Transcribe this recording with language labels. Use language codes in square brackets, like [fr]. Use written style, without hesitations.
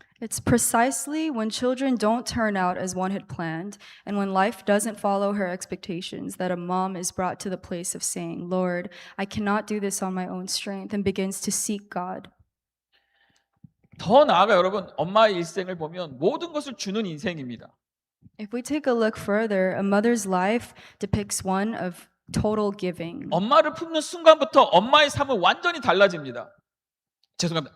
[en] It's precisely when children don't turn out as one had planned, and when life doesn't follow her expectations, that a mom is brought to the place of saying, Lord, I cannot do this on my own strength, and begins to seek God. [ko] 더 나아가 여러분, 엄마의 일생을 보면 모든 것을 주는 인생입니다. [en] If we take a look further, a mother's life depicts one of total giving. [ko] 엄마를 품는 순간부터 엄마의 삶은 완전히 달라집니다. 죄송합니다.